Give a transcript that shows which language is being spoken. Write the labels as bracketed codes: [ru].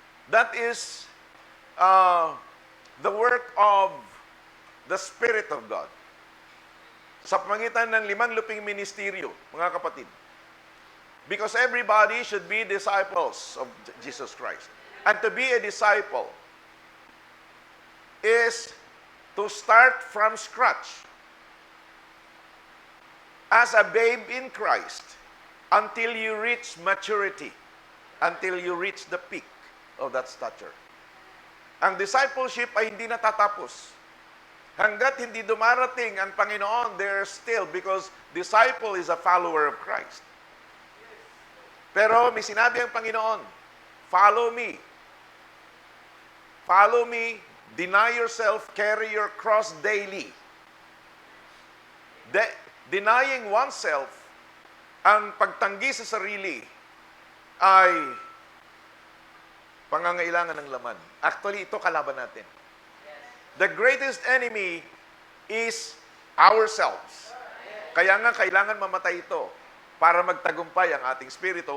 [en] That is the work of the Spirit of God. [tl] Sa pamagitan ng 5 luping ministeryo, mga kapatid. [en] Because everybody should be disciples of Jesus Christ. And to be a disciple is to start from scratch as a babe in Christ until you reach maturity, until you reach the peak of that stature. [tl] Ang discipleship ay hindi natatapos. Hanggat hindi dumarating ang Panginoon, [en] there still, because disciple is a follower of Christ. [tl] Pero may sinabi ang Panginoon, [en] follow me. Follow me, deny yourself, carry your cross daily. denying oneself, [tl] ang pagtanggi sa sarili, ay pangangailangan ng laman. Actually, ito kalaban natin. [en] The greatest enemy is ourselves. [tl] Kaya nga, kailangan mamatay ito para magtagumpay ang ating spirito.